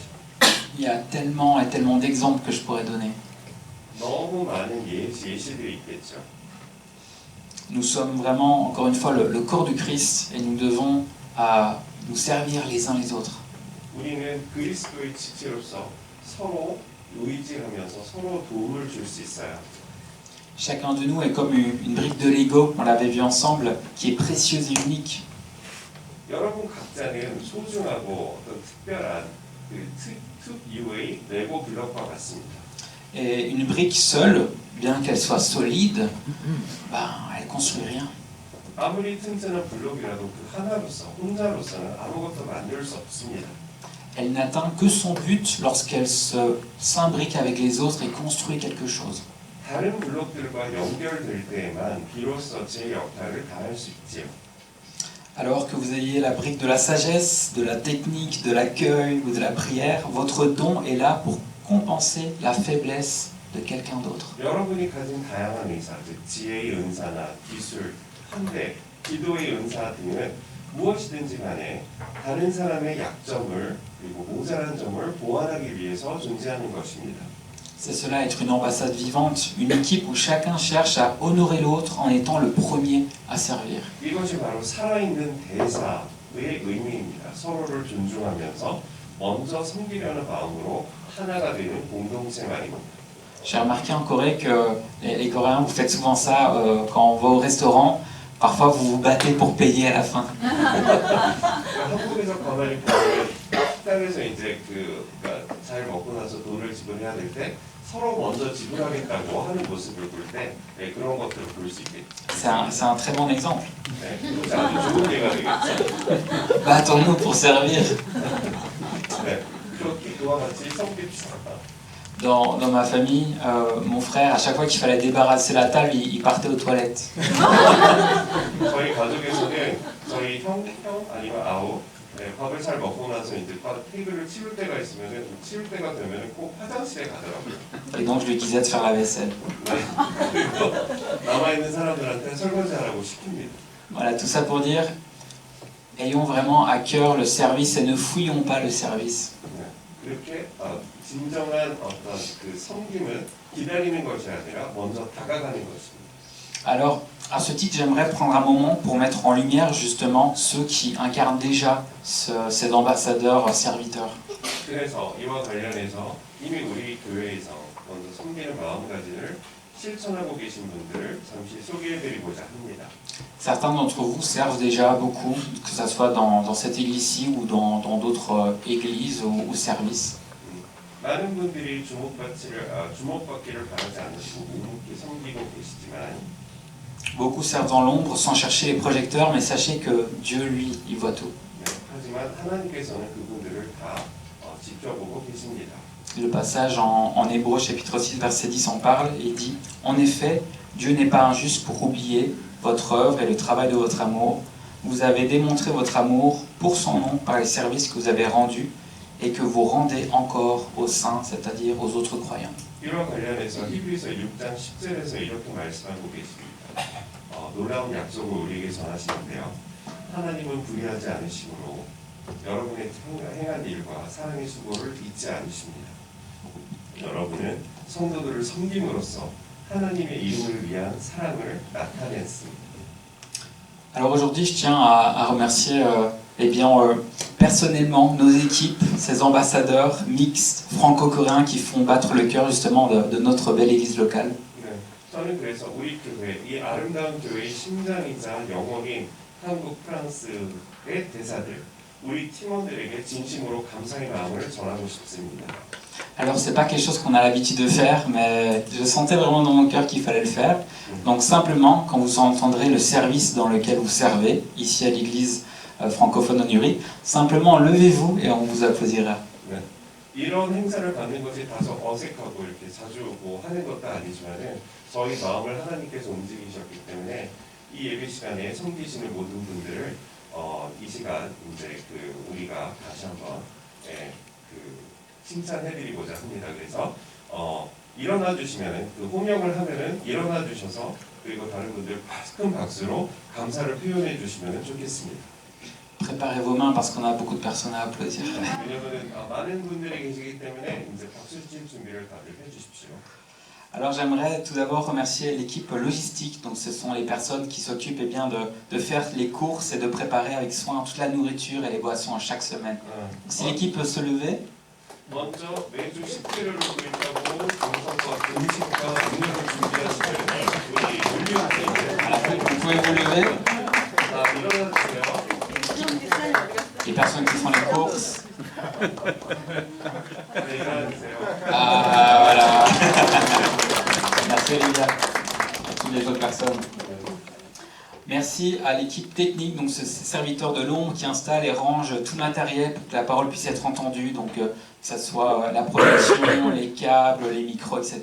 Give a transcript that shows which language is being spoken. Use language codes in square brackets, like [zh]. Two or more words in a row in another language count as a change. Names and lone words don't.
[fr] Il y a tellement et tellement d'exemples que je pourrais donner. [ko] 너무 많은 예시들이 있겠죠. [fr] Nous sommes vraiment, encore une fois, le corps du Christ et nous devons nous servir les uns les autres. [ko] 우리는 그리스도의 지체로서 서로 의지하면서 서로 도움을 줄 수 있어요. [fr] Chacun de nous est comme une brique de Lego, on l'avait vu ensemble, qui est précieuse et unique. [ko] 여러분 각자는 소중하고 어떤 특별한 특유의 레고 블록과 같습니다. [fr] Et une brique seule, bien qu'elle soit solide, elle ne construit rien. [ko] 아무리 튼튼한 블록이라도 그 하나로서 혼자로서는 아무것도 만들 수 없습니다. [fr] Elle n'atteint que son but lorsqu'elle s'imbrique avec les autres et construit quelque chose. [ko] 다른 블록들과 연결될 때에만 비로소 제 역할을 다할 수 있지요. [fr] Alors que vous ayez la brique de la sagesse, de la technique, de l'accueil ou de la prière, votre don est là pour compenser la faiblesse de quelqu'un d'autre. [ko] 여러분이 가진 다양한 은사, 즉 지혜의 은사나 기술, 한대, 기도의 은사 등은 무엇이든지 간에 다른 사람의 약점을 그리고 모자란 점을 보완하기 위해서 존재하는 것입니다. [fr] C'est cela, être une ambassade vivante, une équipe où chacun cherche à honorer l'autre en étant le premier à servir. [ko] 이것이 바로 살아있는 대사의 의미입니다. 서로를 존중하면서 먼저 섬기려는 마음으로 하나가 되는 공동체 말입니다. [fr] J'ai remarqué en Corée que les Coréens, vous faites souvent ça quand on va au restaurant. Parfois, vous vous battez pour payer à la fin. [ko] 한국에서 가만히 보면 식당에서 이제 잘 먹고 나서 돈을 지불해야 될 때 서로 먼저 지불하겠다고 하는 모습을 볼 때 그런 것들을 볼 수 있겠죠. [fr] C'est un très bon exemple. [ko] 네, 그것이 아주 좋은 예가 되겠죠. [fr] Battons-nous pour servir. [ko] 네, 그렇게 그와 같이 섬깁시다. [fr] Dans ma famille, mon frère, à chaque fois qu'il fallait débarrasser la table, il partait aux toilettes. [ko] 저희 가족에서는 저희 형 아니면 아우 밥을 잘 먹고 나서 이제 테이블을 치울 때가 있으면은 치울 때가 되면은 꼭 화장실에 가더라고요. [fr] Et donc je lui disais de faire la vaisselle. [ko] 네. 그리고 남아 있는 사람들한테 설거지하라고 시킵니다. [fr] Voilà, tout ça pour dire, ayons vraiment à cœur le service et ne fouillons pas le service. [ko] 네. 그렇게 진정한 어떤 그 섬김은 기다리는 것이 아니라 먼저 다가가는 것입니다. [fr] Alors, à ce titre, j'aimerais prendre un moment pour mettre en lumière justement ceux qui incarnent déjà ces ambassadeurs serviteurs. [ko] 그래서 이와 관련해서 이미 우리 교회에서 먼저 섬기는 마음가짐을 실천하고 계신 분들을 잠시 소개해드리고자 합니다. [fr] Certains d'entre vous servent déjà beaucoup, que ce soit dans cette église-ci ou dans d'autres églises ou services. [ko] 많은 분들이 주목받기를 바라지 않으시고 묵묵히 섬기고 계시지만 [fr] Beaucoup servent dans l'ombre sans chercher les projecteurs, mais sachez que Dieu, lui, il voit tout. [ko] 하지만 하나님께서는 그분들을 다 지켜보고 계십니다. [fr] Le passage en Hébreux chapitre 6 verset 10 en parle et dit « En effet, Dieu n'est pas injuste pour oublier votre œuvre et le travail de votre amour. Vous avez démontré votre amour pour son nom par les services que vous avez rendus et que vous rendez encore aux saints, c'est-à-dire aux autres croyants. » [ko] 이와 관련해서 히브리서 6장 10절에서 이렇게 말씀하고 계십니다. 놀라운 약속을 우리에게 전하시는데요. 하나님은 불의하지 않으시므로 여러분의 행한 일과 사랑의 수고를 잊지 않으십니다. 여러분은 성도들을 섬김으로써 하나님의 이름을 위한 사랑을 나타냈습니다. [fr] Alors aujourd'hui, je tiens à remercier personnellement nos équipes, ces ambassadeurs mixtes franco-coréens qui font battre le cœur justement de notre belle église locale. [ko] 저는 그래서 우리 교회, 이 아름다운 교회의 심장이자 영혼인 한국, 프랑스의 대사들, 우리 팀원들에게 진심으로 감사의 마음을 전하고 싶습니다. [fr] Alors c'est pas quelque chose qu'on a l'habitude de faire, mais je sentais vraiment dans mon cœur qu'il fallait le faire. Donc simplement, quand vous entendrez le service dans lequel vous servez, ici à l'église francophone Onuri, simplement levez-vous et on vous applaudira. [ko] 이런 행사를 받는 것이 다소 어색하고 이렇게 자주 하는 것도 아니지만은 저희 마음을 하나님께서 움직이셨기 때문에 이 예배 시간에 섬기시는 모든 분들을 이 시간 이제 우리가 다시 한번 칭찬해드리고자 합니다. 그래서 일어나 주시면은 호명을 하면은 일어나 주셔서 그리고 다른 분들 큰 박수로 감사를 표현해 주시면은 좋겠습니다. [fr] Préparez vos mains parce qu'on a beaucoup de personnes à applaudir. [ko] 왜냐면은 많은 분들이 계시기 때문에 이제 박수 칠 준비를 다들 해주십시오. [fr] Alors j'aimerais tout d'abord remercier l'équipe logistique, donc ce sont les personnes qui s'occupent de faire les courses et de préparer avec soin toute la nourriture et les boissons chaque semaine. Si l'équipe peut se lever. [ko] 먼저 매주 식재료를 구입하고 정성과 음식과 음료를 준비하시는 우리 [fr] Vous pouvez vous lever. [ko] 일어나주세요. [fr] Les personnes qui font les courses. [ko] 네, 일어나주세요. [fr] Ah voilà. Merci Olivia. Et toutes les autres personnes. Merci à l'équipe technique, donc ce serviteur de l'ombre qui installe et range tout le matériel pour que la parole puisse être entendue, donc que ce soit la projection, les câbles, les micros, etc.